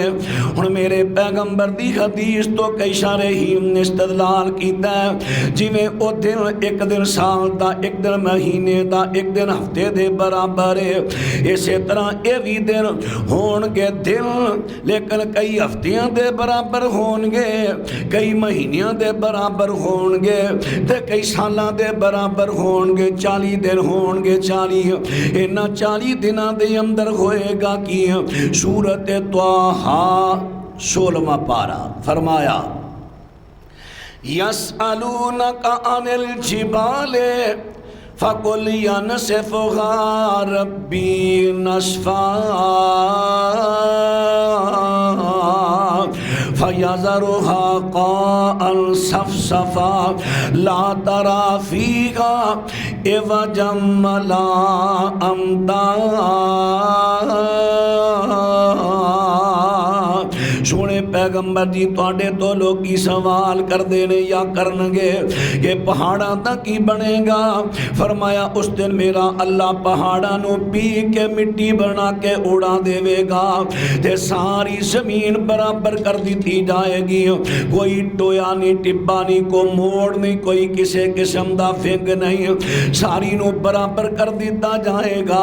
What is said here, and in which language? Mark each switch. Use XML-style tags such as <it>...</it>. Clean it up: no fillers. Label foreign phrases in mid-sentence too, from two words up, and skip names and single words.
<pa>ہن میرے پیغمبر دی حدیث تو کئی شارحین نے استدلال کیتا ہے، جی میں او دن 1 دن سال دا، 1 دن مہینے دا، 1 دن ہفتے دے برابر ہے، اسی طرح اے بھی دن ہون گے دن، لیکن کئی ہفتیاں دے برابر ہون گے، کئی مہینیاں دے برابر ہون گے، تے کئی سالاں دے برابر ہون گے، 40 دن ہون گے 40۔ انہاں 40 دناں دے اندر ہوئے گا کی سورۃ طٰہٰ 16واں پارہ، فرمایا</pa> <ar>یسألونک عن الجبال فقل ینسفها ربی نسفا فَيَذَرُهَا قَاعًا صَفْصَفًا لَا تَرَىٰ فِيهَا عِوَجًا وَلَا أَمْتًا۔</ar> <pa>سونے پیغمبر جی تواڈے تو لوگی سوال کر دینے یا کرنگے کہ پہاڑاں دا کی بنے گا؟ فرمایا اس دن میرا اللہ پہاڑاں نو پی کے مٹی بنا کے اڑا دے گا، تے ساری زمین برابر کر دیتی جائے گی، کوئی ٹویا نہیں، ٹبا نہیں، کوئی موڑ نہیں، کوئی کسے قسم دا فنگ نہیں، ساری نو برابر کر دیتا جائے گا۔</pa>